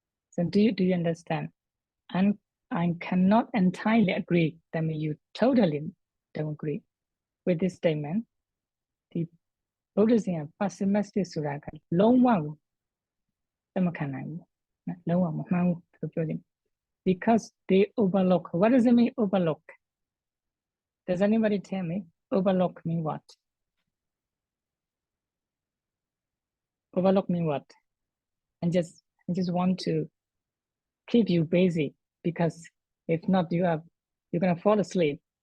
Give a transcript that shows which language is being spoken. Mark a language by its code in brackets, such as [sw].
[en] So do you understand? And I cannot entirely agree. That means you totally don't agree with this statement. The Buddhism pessimistic [my] ဆိုတာကလုံးဝကိုမခံနိုင်ဘူး။လုံးဝမမှန်ဘူးလို့ပြောတယ် [en] because they overlook. What does it mean, overlook? Does anybody tell me? Overlook mean what? Overlook mean what? I just want to keep you busy because if not, you're gonna fall asleep.